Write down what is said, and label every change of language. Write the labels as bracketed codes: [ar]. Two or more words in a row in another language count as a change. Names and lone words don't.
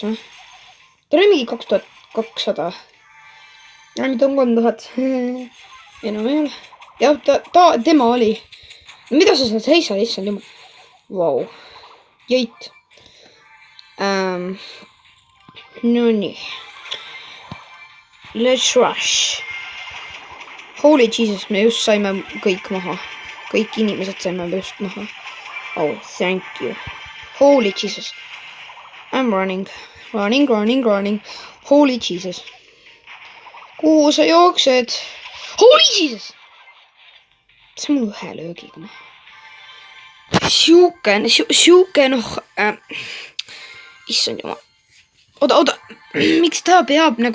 [et] Ta oli mingi 2200. Ja nüüd on 3000. Enam ei ole. Jah, tema oli. Mida sa seal seisad, issand jumal? Vau. Jõit. No nii. [en] Let's rush. Holy Jesus, [et] me just saime kõik maha. Kõik inimesed saime just maha. [en] Oh, thank you. Holy Jesus. I'm running. Holy Jesus. [et] Kuhu sa jooksed? [en] Holy Jesus! [et] See on mul ühe löögiga. Siuke, noh... Issand jumal. Oota. Miks ta peab nagu...